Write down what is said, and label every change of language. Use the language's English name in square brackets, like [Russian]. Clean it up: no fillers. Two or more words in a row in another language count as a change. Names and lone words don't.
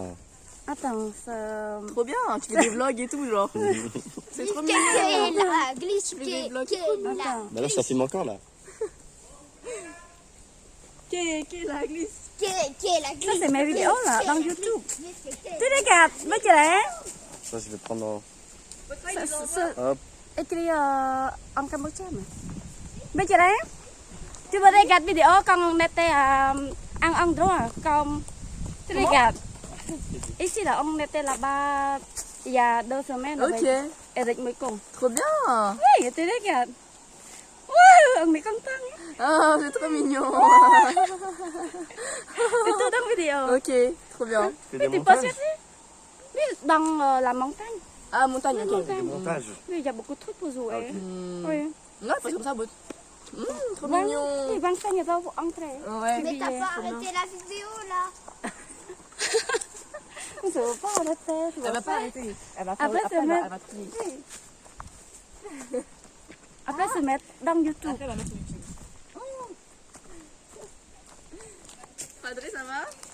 [French] Attends, c'est... Trop bien, tu fais des vlogs et tout, genre. C'est trop mignon. Kéké la glisse. Kéké la Attends. Bah là, ça filme encore là. Kéké la glisse. Kéké la Ça, glisse. c'est mes vidéos là, dans YouTube. Vive Kéké. Tu regardes, [Vietnamese] mấy cái đấy. [French] Ça, je vais prendre en... C'est Hop. écrit en cambodgien mà. [Vietnamese] Mấy cái đấy. [French] Tu peux regarder vidéo quand on était en endroit, comme... Tu regardes. Ici là, on était là-bas il y a 2 semaines avec Ok, [Vietnamese] Eric mới cùng. [French] trop bien. Oui, tu regardes. Wow, on est content. Ah, c'est trop mignon. C'est tout dans la vidéo. Ok, trop bien. Fais des Tu peux montages. chercher. Oui, dans la montagne. Ah, montagne, ok. Des montages. Oui, il y a beaucoup de trucs pour jouer. Hmm. Oui. Ouais, c'est comme ça, beau. Trop [Vietnamese] Vâng, [French] mignon. [Vietnamese] thì vâng xanh ở đâu [French] pour entrer. Ouais. Mais t'as pas arrêté la vidéo là. Je veux pas arrêter. Elle va pas arrêter. Elle va faire Après, après, c'est mettre- elle va trier. Après, se mettre dans YouTube. Après, elle va mettre sur YouTube. Adré, ça va?